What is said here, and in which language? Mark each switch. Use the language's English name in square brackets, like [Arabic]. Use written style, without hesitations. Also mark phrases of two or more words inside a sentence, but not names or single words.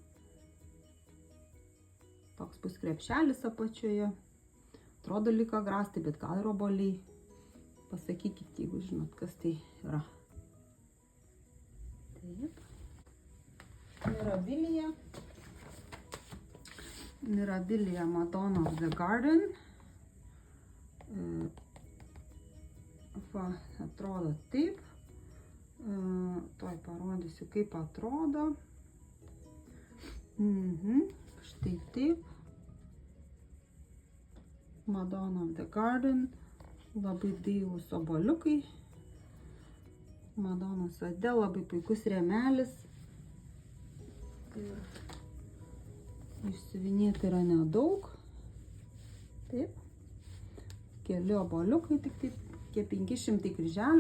[Lithuanian] Toks bus krepšelis apačioje. Atrodo lyg agrastai, bet gal ir obuoliai. Pasakykit, jeigu žinot, kas tai yra. Taip. Mirabilia Madonna of the Garden. Va, atrodo taip. Tuoj parodysiu, kaip atrodo. Štai taip. Madonna of the Garden. Labai dailūs obuoliukai. Madonos vade, labai puikus rėmelis. Išsiuvinėta yra nedaug. Taip. Keli obuoliukai, tik taip, 500 kryželių.